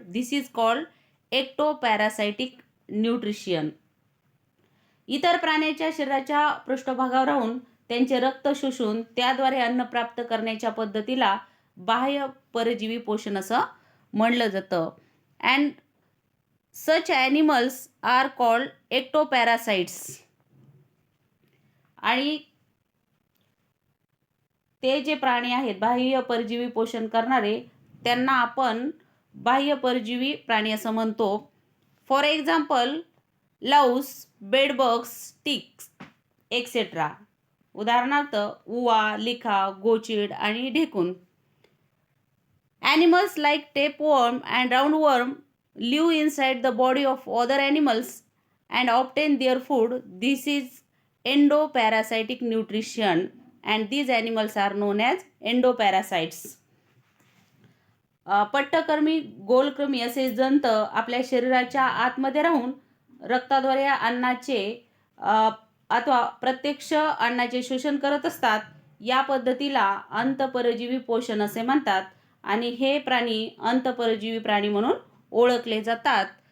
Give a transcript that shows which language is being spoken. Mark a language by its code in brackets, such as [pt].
[en] This is called ectoparasitic nutrition. [mr] इतर प्राण्याच्या शरीराच्या पृष्ठभागावर राहून त्यांचे रक्त शोषून त्याद्वारे अन्न प्राप्त करण्याच्या पद्धतीला बाह्य परजीवी पोषण असं म्हणलं जातं. [en] and such animals are called ectoparasites. [mr] आणि ते जे प्राणी आहेत बाह्य परजीवी पोषण करणारे त्यांना आपण बाह्य परजीवी प्राणी असं म्हणतो. [en] For example louse, bedbugs, ticks etcetera. [mr] उदाहरणार्थ उवा, लिखा, गोचीड आणि ढेकून. [en] Animals like tapeworm and roundworm live inside the body of other animals and obtain their food. This is endoparasitic nutrition and these animals are known as endoparasites. [mr] पट्टकृमी, गोलकृमी असे जंत आपल्या शरीराच्या आतमध्ये राहून रक्ताद्वारे अन्नाचे अथवा प्रत्यक्ष अन्नाचे शोषण करत असतात. या पद्धतीला अंतःपरजीवी पोषण असे म्हणतात आणि हे प्राणी अंतःपरजीवी प्राणी म्हणून ओळखले जातात.